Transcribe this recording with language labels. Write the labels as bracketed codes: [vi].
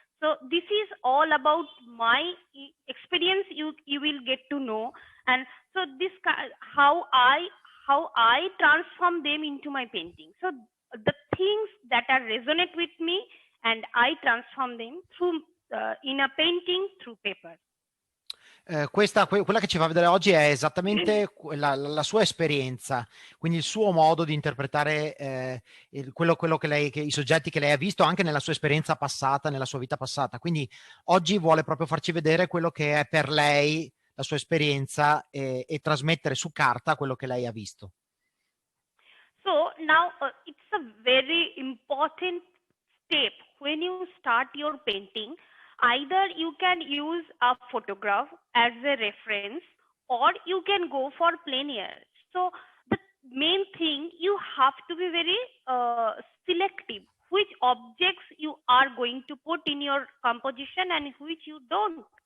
[en] So this is all about my experience. You will get to know, and so this how I transform them into my painting. So the things that are resonate with me, and I transform them through in a painting through paper. [it] Quella che ci fa vedere oggi è esattamente la sua esperienza, quindi il suo modo di interpretare quello i soggetti che lei ha visto anche nella sua esperienza passata, nella sua vita passata. Quindi oggi vuole proprio farci vedere quello che è per lei la sua esperienza e trasmettere su carta quello che lei ha visto. [en] So now it's a very important step when you start your painting. Either you can use a photograph as a reference, or you can go for plein air. So the main thing, you have to be very selective which objects you are going to put in your composition and which you don't.